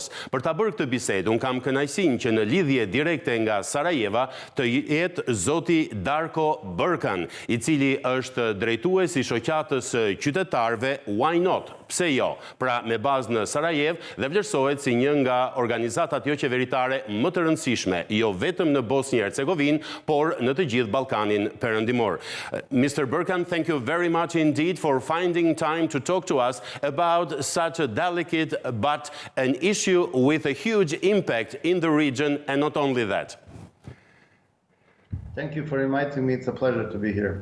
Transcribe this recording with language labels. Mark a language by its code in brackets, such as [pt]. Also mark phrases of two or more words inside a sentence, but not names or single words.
[sq] Për ta bërë këtë bisedë, un kam kënaqësinë që në lidhje direkte nga Sarajeva të jetë zoti Darko Bërkan, i cili është drejtues i shoqatës së qytetarëve Why Not? Pse jo? Pra me bazë në Sarajev dhe vlerësohet si një nga organizatat jo qeveritare më të rëndësishme, jo vetëm në Bosnjë Hercegovinë, por në të gjithë Ballkanin Perëndimor. [en] Mr. Bërkan, thank you very much indeed for finding time to talk to us about such a delicate but an issue with a huge impact in the region, and not only that. Thank you for inviting me. It's a pleasure to be here.